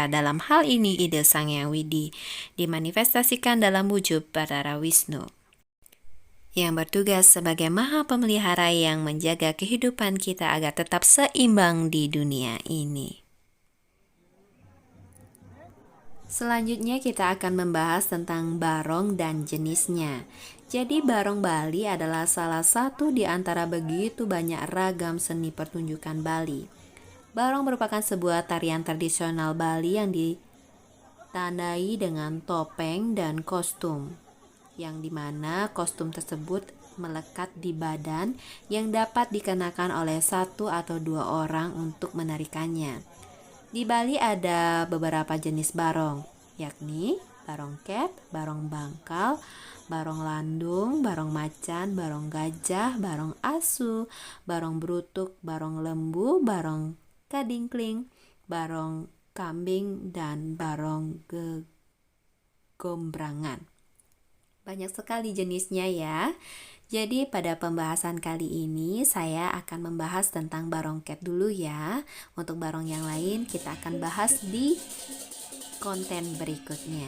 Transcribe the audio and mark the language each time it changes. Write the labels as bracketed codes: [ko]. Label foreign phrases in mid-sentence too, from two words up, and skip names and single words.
[id] Dalam hal ini ide Sang Hyang Widi dimanifestasikan dalam wujud Batara Wisnu, yang bertugas sebagai Maha Pemelihara yang menjaga kehidupan kita agar tetap seimbang di dunia ini. Selanjutnya kita akan membahas tentang barong dan jenisnya. Jadi barong Bali adalah salah satu di antara begitu banyak ragam seni pertunjukan Bali. Barong merupakan sebuah tarian tradisional Bali yang ditandai dengan topeng dan kostum, yang dimana kostum tersebut melekat di badan yang dapat dikenakan oleh satu atau dua orang untuk menarikannya. Di Bali ada beberapa jenis barong, yakni barong ket, barong bangkal, barong landung, barong macan, barong gajah, barong asu, barong brutuk, barong lembu, barong kadingkling, barong kambing, dan barong gegombrangan. Banyak sekali jenisnya ya. Jadi pada pembahasan kali ini saya akan membahas tentang barongket dulu ya. Untuk barong yang lain kita akan bahas di konten berikutnya.